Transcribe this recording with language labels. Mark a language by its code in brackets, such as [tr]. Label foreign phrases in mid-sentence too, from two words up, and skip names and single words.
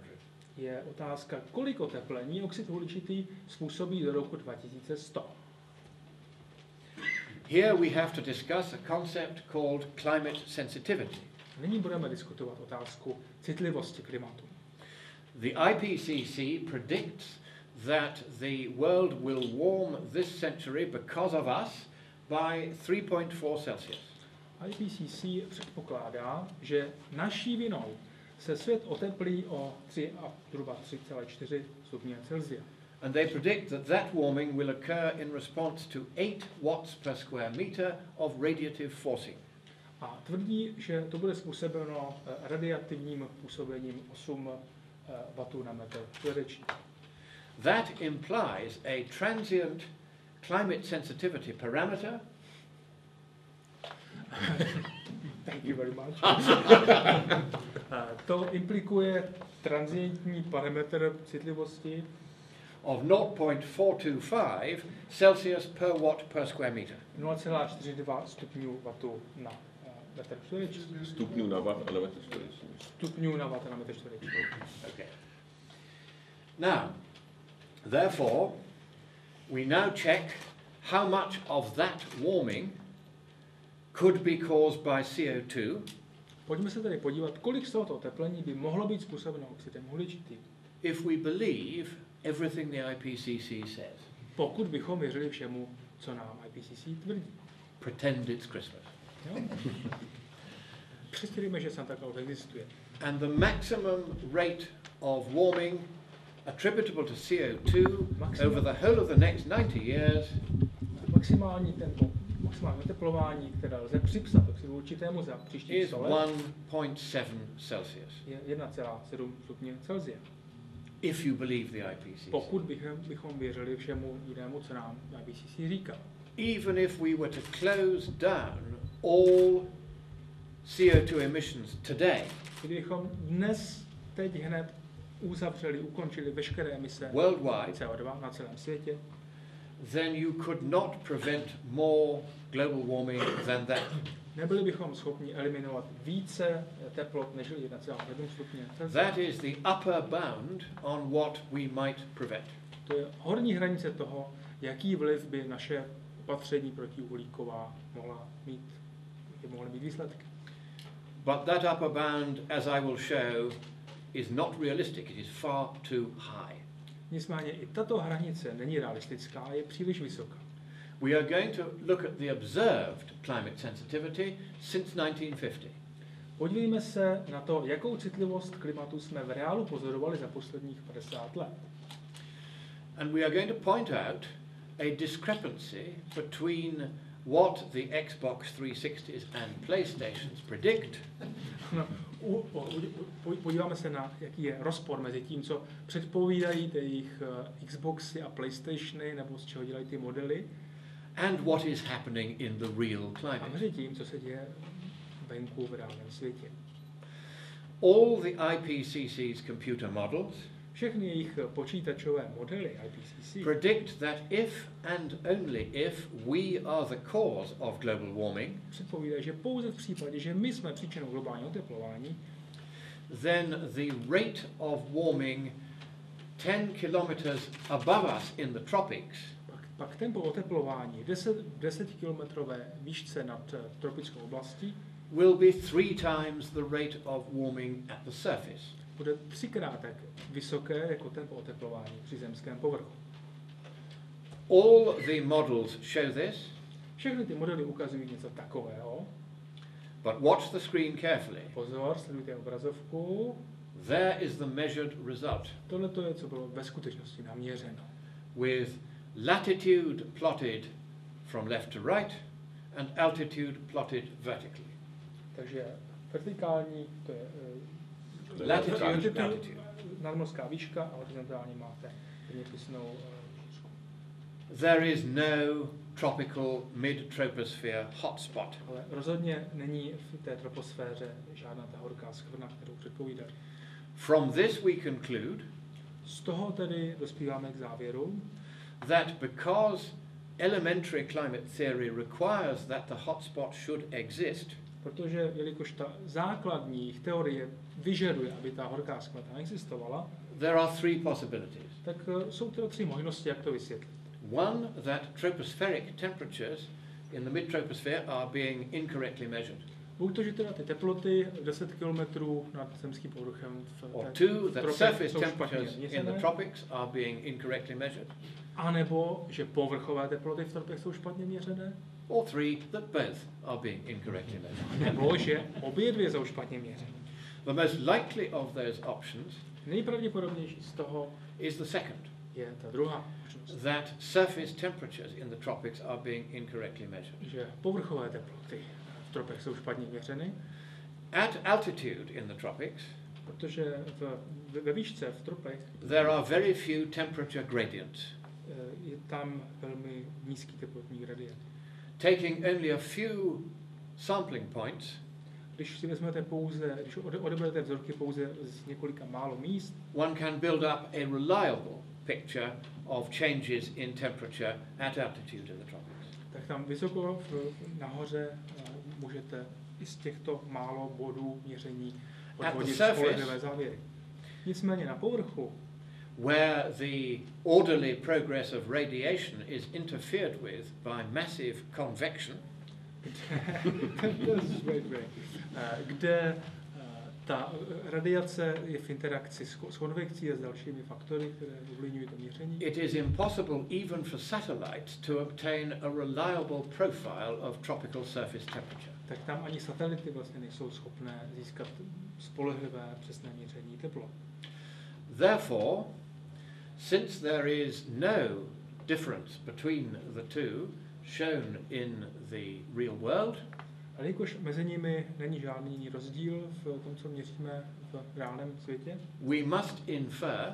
[cs] je otázka, kolik oteplení oxid uhličitý způsobí do roku 2100. [en] Here we have to discuss a concept called climate sensitivity. [cs] Nyní budeme diskutovat otázku citlivosti klimatu. [en] The IPCC predicts that the world will warm this century because of us by 3.4 Celsius. [cs] IPCC předpokládá, že naší vinou se svět oteplí o zhruba 3,4 stupně Celsia. [en] And they predict that that warming will occur in response to 8 watts per square meter of radiative forcing. [cs] A tvrdí, že to bude způsobeno radiativním působením 8 wattů na metr čtvereční. [en] That implies a transient climate sensitivity parameter Thank you very much. [cs] To implikuje transientní parametr citlivosti [en] of 0.425 Celsius per watt per square meter. [cs] 0,42 stupňů watu na metr čtvereční. Stupňů na watt a na metr čtvereční. Stupňů na watt a na metr čtvereční. [en] Okay. Now, therefore, we now check how much of that warming could be caused by CO2 [cs] Pojďme se tedy podívat, kolik z tohoto oteplení by mohlo být způsobeno oxidem uhličitým. [en] if we believe everything the IPCC says. [cs] Pokud bychom věřili všemu, co nám IPCC tvrdí. [en] Pretend it's Christmas. [cs] Jo? Představíme, že Santa Claus existuje. [en] And the maximum rate of warming attributable to CO2 over the whole of the next 90 years [cs] Maximální oteplování, které lze připsat oxidu uhličitému za příští [en] is [cs] 100 let, [en] 1.7 Celsius, [cs] je 1,7 stupně Celsia. [en] if you believe the IPCC. [cs] Pokud bychom věřili všemu jinému, co nám IPCC říká. [en] Even if we were to close down all CO2 emissions today, [cs] Kdybychom teď hned ukončili veškeré emise [en] worldwide, [cs] CO2 na celém světě, [en] then you could not prevent more global warming than that. [cs] nebyli bychom schopni eliminovat více teplot než 1,7 stupně Celsia. [en] That is the upper bound on what we might prevent. [cs] To je horní hranice toho, jaký vliv by naše opatření protiuhlíková mohly mít výsledky. [en] But that upper bound, as I will show, is not realistic. It is far too high. [cs] Nicméně i tato hranice není realistická, je příliš vysoká. [en] We are going to look at the observed climate sensitivity since 1950. [cs] Podívejme se na to, jakou citlivost klimatu jsme v reálu pozorovali za posledních 50 let. [en] And we are going to point out a discrepancy between what the Xbox 360s and PlayStations predict [cs] No, podíváme se na, jaký je rozpor mezi tím, co předpovídají ty jejich Xboxy a PlayStationy, nebo z čeho dělají ty modely, [en] and what is happening in the real [cs] a [en] climate. [cs] mezi tím, co se děje venku v reálném světě. [en] All the IPCC's computer models [cs] Všechny jejich počítačové modely IPCC [en] predict that if and only if we are the cause of global warming, [cs] předpovídají, že pouze v případě, že my jsme příčinou globálního oteplování, [en] then the rate of warming 10 kilometers above us in the tropics [cs] pak tempo oteplování 10 kilometrové výšce nad tropickou oblastí [en] will be 3 times the rate of warming at the surface. [cs] bude 3krát tak vysoké jako tempo oteplování při zemském povrchu. [en] All the models show this, [cs] Všechny ty modely ukazují něco takového. [en] but watch the screen carefully. [cs] Pozor, sledujte obrazovku. [en] There is the measured result, [cs] Tohle to je, co bylo ve skutečnosti naměřeno. [en] with latitude plotted from left to right and altitude plotted vertically. [cs] Takže vertikální, to je [en] Latitude. [cs] nadmořská výška a horizontální máte zeměpisnou výšku. [en] There is no tropical mid-troposphere hotspot. [cs] Ale rozhodně není v té troposféře žádná ta horká skvrna, kterou předpovídají. [en] From this we conclude [cs] Z toho tedy dospíváme k závěru, [en] that because elementary climate theory requires that the hotspot should exist, [cs] protože jelikož ta základní teorie vyžaduje, aby ta horká skvrna existovala, [en] there are 3 possibilities. [cs] tak jsou to 3 možnosti, jak to vysvětlit. [en] One, that tropospheric temperatures in the mid-troposphere are being incorrectly measured. [cs] Buď to, že teda ty teploty 10 km nad zemským povrchem [en] Or [cs] v [en] two, that [cs] tropech [en] surface [cs] jsou špatně [en] temperatures in the [cs] měřené, [en] tropics are being incorrectly measured. [cs] a nebo že povrchové teploty v tropech jsou špatně měřené, [en] Or 3, that both are being incorrectly measured. [cs] nebo že obě dvě jsou špatně měřené. [en] The most likely of those options [cs] Nejpravděpodobnější z toho [en] is the second, [cs] je ta druhá možnost, [en] that surface temperatures in the tropics are being incorrectly measured. [cs] že povrchové teploty v tropech jsou špatně měřeny, [en] At altitude in the tropics, [cs] protože ve výšce v tropech [en] there are very few temperature gradients. [cs] je tam velmi nízký teplotní gradient. [en] Taking only a few sampling points, [cs] Když si vezmete pouze, když odeberete vzorky pouze z několika málo míst, [en] one can build up a reliable picture of changes in temperature at altitude in the tropics. [cs] tak tam vysoko nahoře můžete i z těchto málo bodů měření odvodit spolehlivé závěry. Nicméně na povrchu, [en] where the orderly progress of radiation is interfered with by massive convection, [cs] kde ta radiace je v interakci s konvekcí a s dalšími faktory, které ovlivňují to měření, [en] it is impossible even for satellites to obtain a reliable profile of tropical surface temperature. [cs] tak tam ani satelity vlastně nejsou schopné získat spolehlivé přesné měření tepla. [en] Therefore, since there is no difference between the two shown in the real world, [cs] A jelikož mezi nimi není žádný rozdíl v tom, co měříme v reálném světě, [en] we must infer